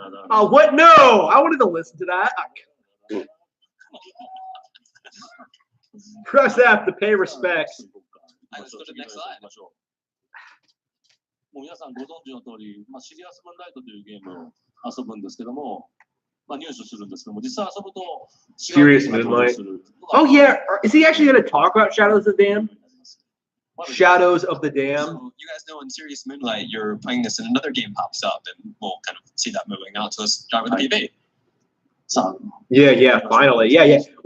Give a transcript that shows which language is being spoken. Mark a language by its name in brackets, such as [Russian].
[English] Oh, what? No! I wanted to listen to that. Press F to pay respects. Let's go to the next slide. [Japanese] もう皆さんご存知の通り、シリアスムーンライトというゲームを遊ぶんですけども、入手するんですけども、実際遊ぶと [English] Serious Moonlight. Oh yeah, is he actually going to talk about Shadows of the Dam? Shadows of the Dam. So you guys know in Serious Moonlight, you're playing this and another game pops up, and we'll kind of see that moving out. So let's start with the PB. Yeah, finally. Yeah.